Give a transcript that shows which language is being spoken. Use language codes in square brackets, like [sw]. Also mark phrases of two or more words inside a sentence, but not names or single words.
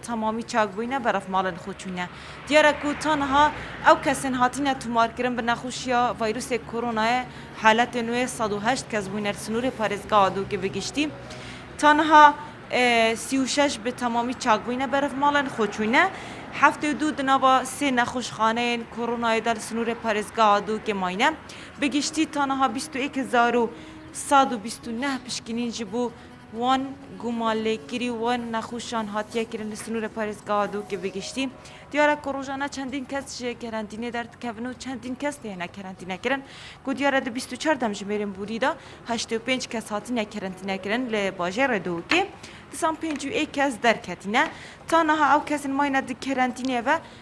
[ku] تەمامی چاکبووینە بەرەف ماڵن خۆچوونە دیارەک و تەنها ئەو کەسن هاتینە تومارکردن بە نەخۆشیە ڤایرۆسی کۆڕۆنایە حالەتی نوێ 108 کەس بووینە سنووری پارێزگا دووکێ بگشتی تەنها 36 بە تەمامی چاکبووینە بەرەف ماڵن خۆچوونە هەفتێ دوو دنابە سێ نەخۆشخانەیەن کۆڕۆنایەدا لە سنووری پارێزگا دووکێ ماینە بگشتی تەنها 21,129 پشکنین ji بوو wan gumalêkirî wan nexweşan hatiye kirin li sînorê parêzgeha Dûkê bigiştî diyara ku rojana çendîn kes ji kerentînê derdikevin û çendîn kes têne kerentîne kirin ku diyara di 24 demjimêrên Bûrî da 85 kes hatine kerentîne kirin li bajêrê Dûkê disan 51 kes derketîne ta niha ew kesên mayne di kerentînê ve